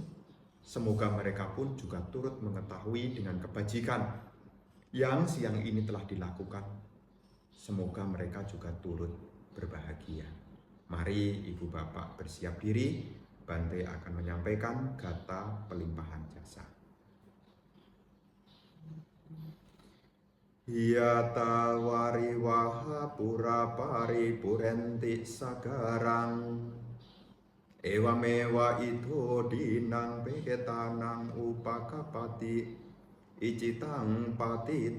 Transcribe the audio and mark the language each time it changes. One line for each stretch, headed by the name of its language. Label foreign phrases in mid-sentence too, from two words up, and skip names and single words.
Indonesian: Semoga mereka pun juga turut mengetahui dengan kebajikan yang siang ini telah dilakukan. Semoga mereka juga turut berbahagia. Mari Ibu Bapak bersiap diri, Bante akan menyampaikan kata pelimpahan jasa.
Pali: Yata wariwaha pura paripurenti sagarang ewamewa itu dinang peketanang upakapati icitang pati